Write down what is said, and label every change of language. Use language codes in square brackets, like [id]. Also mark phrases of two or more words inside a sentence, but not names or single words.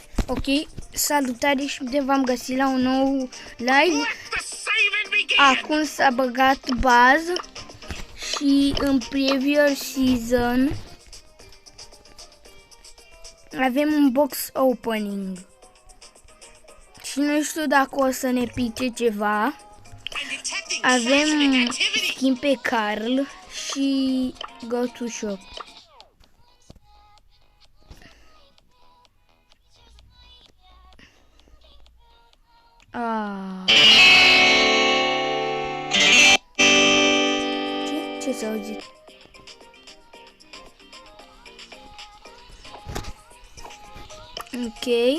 [ro] Ok, salutare și bine v-am găsit la un nou live. Acum s-a băgat bază și în [en] previous season [ro] avem un [en] box opening. [ro] Și nu știu dacă o să ne pice ceva. Avem skin pe Carl și [en] go to shop. [ro] Ce s-a auzit? Ok.